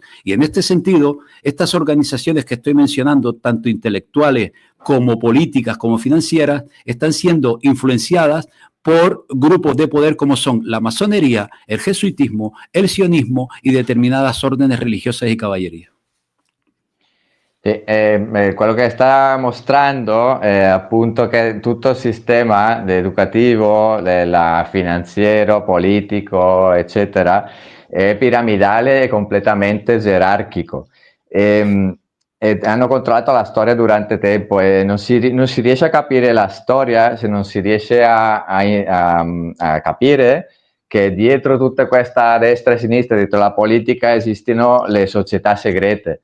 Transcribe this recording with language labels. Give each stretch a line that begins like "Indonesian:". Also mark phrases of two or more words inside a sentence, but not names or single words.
Spanish: Y en este sentido, estas organizaciones que estoy mencionando, tanto intelectuales como políticas, como financieras, están siendo influenciadas por grupos de poder como son la masonería, el jesuitismo, el sionismo y determinadas órdenes religiosas y caballerías.
Italian: Quello che sta mostrando è appunto che tutto il sistema educativo, finanziario, politico, eccetera, è piramidale e completamente gerarchico. E hanno controllato la storia durante tempo e non si riesce a capire la storia se non si riesce a capire che dietro tutta questa destra e sinistra, dietro la politica, esistono le società segrete.